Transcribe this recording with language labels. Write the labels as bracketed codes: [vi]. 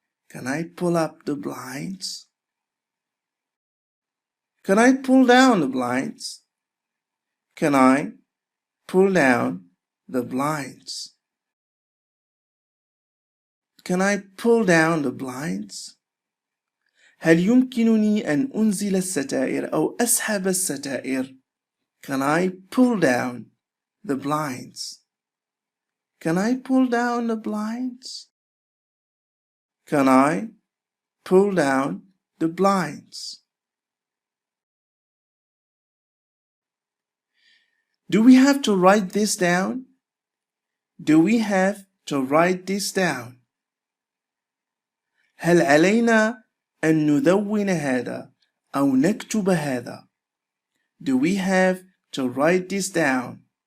[en] Can I pull up the blinds? Can I pull down the blinds? Can I pull down the blinds? Can I pull down the blinds? [ar] هل يمكنني أن أنزل الستائر أو أسحب الستائر؟ [en] Can I pull down the blinds? Can I pull down the blinds? Can I pull down the blinds? Do we have to write this down? Do we have to write this down? [ar] هل علينا أن ندون هذا أو نكتب هذا؟ [en] Do we have to write this down?